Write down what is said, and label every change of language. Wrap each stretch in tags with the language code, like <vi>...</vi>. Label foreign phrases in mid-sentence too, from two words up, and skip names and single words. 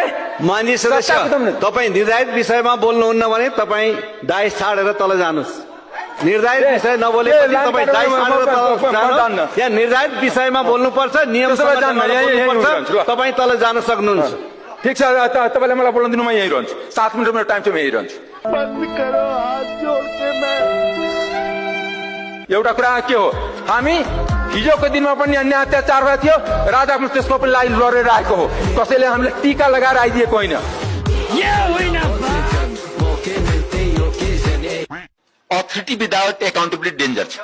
<ne>माननीय सदस्य, तपाईँ निर्धारित विषयमा बोल्नुहुन्न भने तपाईँ डाइस छाडेर तल जानुहोस्। निर्धारित विषय नबोलेपछि तपाईँ डाइस छाडेर तल जानुहोस्। यहाँ निर्धारित विषयमा बोल्नुपर्छ, नियमसँग बोल्नुपर्छ। तपाईँ तल जान सक्नुहुन्छ। ठिक छ, तपाईँले मलाई बोल्न दिनु, म यही रहन्छु। 7 मिनट मेरो टाइम छ, म यही रहन्छु।</ne> <hi>बंद करो, हाथ जोड़ के मैं</hi> <ne>एउटा कुरा के हो, हामी हिजोको दिनमा पनि अन्याय अत्याचार भएको थियो, राजाको त्यसको पनि लागि लडेर आएको हो। कसैले हामीले टीका लगाएर आइदिएको होइन।</ne> <en>authority without accountability danger छ।</en>